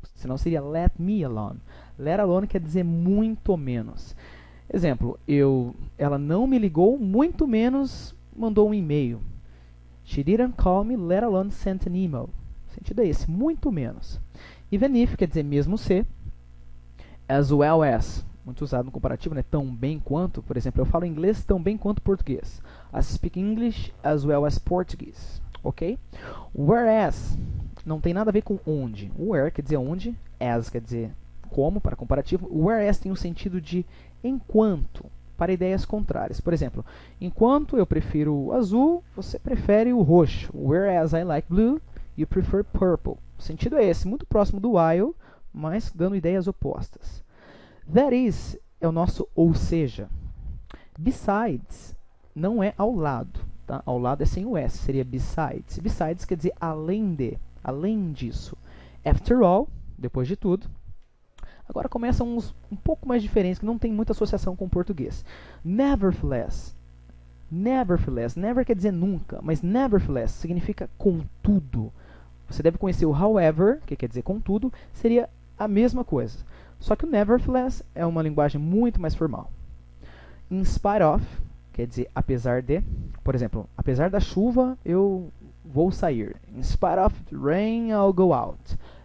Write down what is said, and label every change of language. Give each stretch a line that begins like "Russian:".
Portuguese: Senão seria
English: let me alone. Let alone
Portuguese: quer dizer muito menos. Exemplo, ela não me ligou, muito menos mandou um e-mail.
English: She didn't call me, let alone sent an email.
Portuguese: O sentido é esse, muito menos.
English: Even if
Portuguese: quer dizer mesmo se.
English: As well as,
Portuguese: muito usado no comparativo, né? Tão bem quanto. Por exemplo, eu falo inglês tão bem quanto português.
English: I speak English as well as Portuguese.
Portuguese: Ok? Whereas, não tem nada a ver com onde. Where quer dizer onde, as quer dizer como, para comparativo. Whereas tem o sentido de enquanto, para ideias contrárias. Por exemplo, enquanto eu prefiro o azul, você prefere o roxo.
English: Whereas I like blue, you prefer purple.
Portuguese: O sentido é esse, muito próximo do while, mas dando ideias opostas.
English: That is
Portuguese: é o nosso ou seja. Besides não é ao lado. Tá? Ao lado é sem o S, seria besides. Besides quer dizer além de, além disso.
English: After all,
Portuguese: depois de tudo. Agora começam uns um pouco mais diferentes, que não tem muita associação com o português. Nevertheless. Nevertheless. Never quer dizer nunca, mas nevertheless significa contudo. Você deve conhecer o however, que quer dizer contudo, seria a mesma coisa. Só que o nevertheless é uma linguagem muito mais formal.
English: In spite of,
Portuguese: quer dizer apesar de. Por exemplo, apesar da chuva, eu vou sair.
English: In spite of the rain, I'll go out.